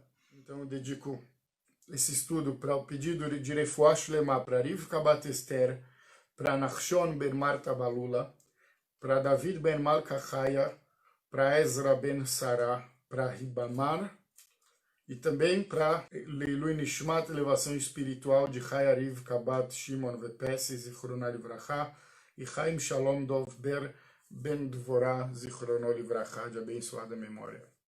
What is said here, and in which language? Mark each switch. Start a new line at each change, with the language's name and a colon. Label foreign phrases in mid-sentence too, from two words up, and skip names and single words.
Portuguese: Então eu dedico esse estudo para o pedido de
Hebrew: רפואה שלמה
Portuguese: para Rivka Bat Esther, para Nachshon ben Marta Balula, para David ben Malka Chaya, para Ezra ben Sarah, para Ribamar, e também para
Hebrew: לעילוי נשמת,
Portuguese: elevação espiritual de Chaya Rivka Bat Shimon Vepesi,
Hebrew: זכרונו לברכה,
Portuguese: e Chaim Shalom Dov Ber ben Dvorah,
Hebrew: זכרונו לברכה,
Portuguese: de abençoada memória.